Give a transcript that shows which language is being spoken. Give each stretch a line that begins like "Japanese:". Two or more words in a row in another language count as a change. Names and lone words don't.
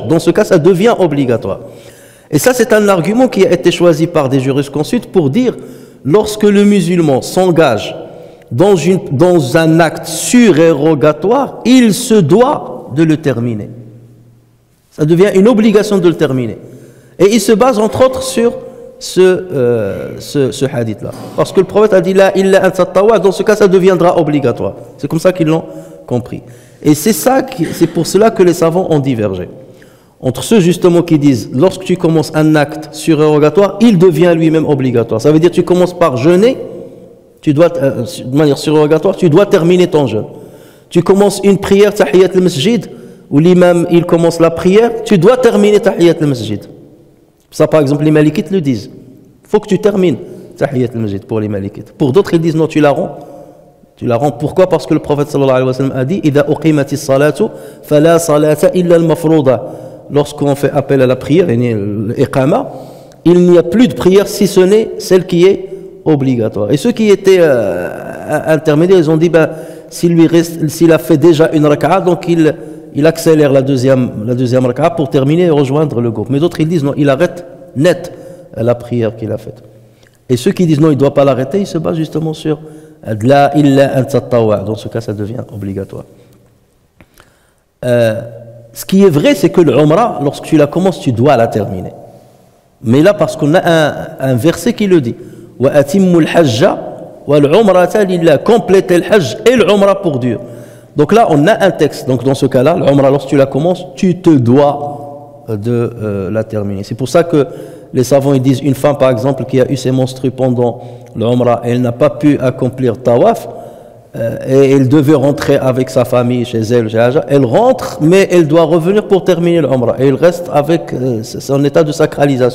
French: Dans ce cas, ça devient obligatoire. Et ça, c'est un argument qui a été choisi par des jurisconsultes pour dire, lorsque le musulman s'engage dans un acte surérogatoire, il se doit de le terminer. Ça devient une obligation de le terminer. Et il se base entre autres sur ce hadith-là. Parce que le prophète a dit
Arabic: لا إلا أن تطوع,
French: dans ce cas ça deviendra obligatoire. C'est comme ça qu'ils l'ont compris. Et c'est pour cela que les savants ont divergé. Entre ceux justement qui disent, lorsque tu commences un acte surérogatoire, il devient lui-même obligatoire. Ça veut dire que tu commences par jeûner, tu dois, de manière surérogatoire, tu dois terminer ton jeûne. Tu commences une prière,
Arabic: تحية المسجد,
French: où l'imam il commence la prière, tu dois terminer
Arabic: تحية المسجد.
French: Ça par exemple les malikites le disent. Il faut que tu termines
Arabic: تحية المسجد
French: pour les malikites. Pour d'autres ils disent non, tu la rends. Tu la rends. Pourquoi? Parce que le prophète
Arabic: صلى الله عليه وسلم
French: a dit
Arabic: إِذَا أُقِيمَتِ الصَّلَاةُ فَلَا صَلَاةَ إِلَّا الْمَفْرُوضَةَ.
French: Lorsqu'on fait appel à la prière, l'iqama, il n'y a plus de prière si ce n'est celle qui est obligatoire. Et ceux qui étaient intermédiaires, ils ont dit s'il a fait déjà une raka'a, donc il accélère la deuxième raka'a pour terminer et rejoindre le groupe. Mais d'autres ils disent non, il arrête net la prière qu'il a faite. Et ceux qui disent non, il ne doit pas l'arrêter, ils se basent justement sur
Arabic: لا إلا أن تطوع.
French: Dans ce cas, ça devient obligatoire. Ce qui est vrai, c'est que l'umrah, lorsque tu la commences, tu dois la terminer. Mais là, parce qu'on a un verset qui le dit,
Arabic: وأتموا الحج والعمرة لله,
French: complétez le hajj et l'umrah pour Dieu. Donc là, on a un texte. Donc dans ce cas-là, l'umrah, lorsque tu la commences, tu te dois de la terminer. C'est pour ça que les savants ils disent, une femme par exemple qui a eu ses menstrues pendant l'umrah, elle n'a pas pu accomplir tawaf, et elle devait rentrer avec sa famille chez elle, elle rentre, mais elle doit revenir pour terminer l'umrah, et elle reste avec son état de sacralisation.